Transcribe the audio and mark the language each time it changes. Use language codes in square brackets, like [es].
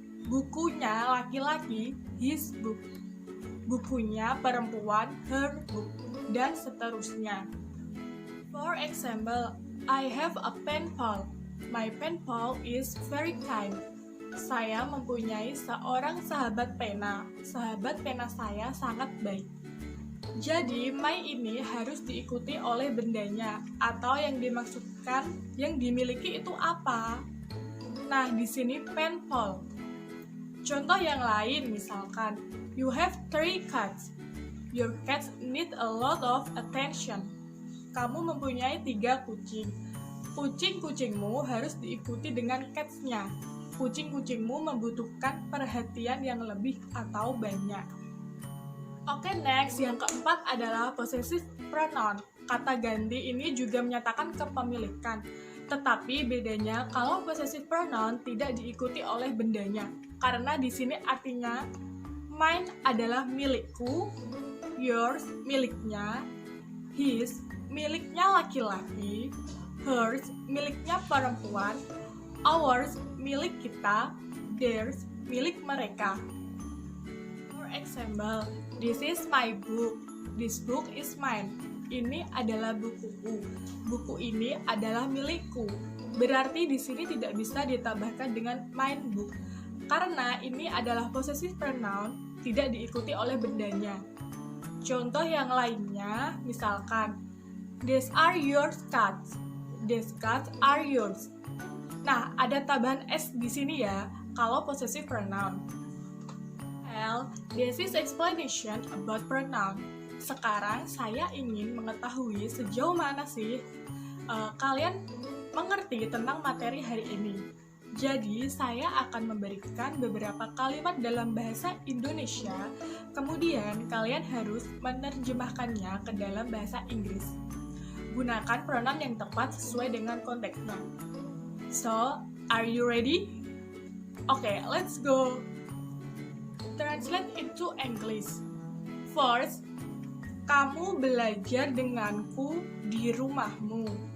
[id] Bukunya laki-laki, [en] his book. [id] Bukunya perempuan, [en] her book. [id] Dan seterusnya. [en] For example, I have a pen pal. My pen pal is very kind. [id] Saya mempunyai seorang sahabat pena. Sahabat pena saya sangat baik. Jadi, my ini harus diikuti oleh bendanya atau yang dimaksudkan yang dimiliki itu apa? Nah, di sini pen pal. Contoh yang lain misalkan, [en] you have 3 cats. Your cats need a lot of attention. [id] Kamu mempunyai 3 kucing. Kucing-kucingmu harus diikuti dengan cats-nya. Kucing-kucingmu membutuhkan perhatian yang lebih atau banyak. [en] Oke, next. [id] Yang keempat adalah possessive pronoun. Kata ganti ini juga menyatakan kepemilikan. Tetapi bedanya kalau possessive pronoun tidak diikuti oleh bendanya. Karena di sini artinya mine adalah milikku, yours miliknya, his miliknya laki-laki, hers miliknya perempuan, ours milik kita, theirs milik mereka. [en] For example, this is my book, this book is mine. [id] Ini adalah bukuku, buku ini adalah milikku. Berarti di sini tidak bisa ditambahkan dengan mine book, karena ini adalah possessive pronoun, tidak diikuti oleh bendanya. Contoh yang lainnya, misalkan, [en] these are your cats. These cats are yours. [id] Nah, ada tambahan s di sini ya, kalau possessive pronoun. [en] Well, this is explanation about pronoun. [id] Sekarang saya ingin mengetahui sejauh mana sih kalian mengerti tentang materi hari ini. Jadi, saya akan memberikan beberapa kalimat dalam bahasa Indonesia, kemudian kalian harus menerjemahkannya ke dalam bahasa Inggris. Gunakan pronoun yang tepat sesuai dengan konteksnya. [en] So, are you ready? Okay, let's go. Translate into English. First, [id] kamu belajar denganku di rumahmu.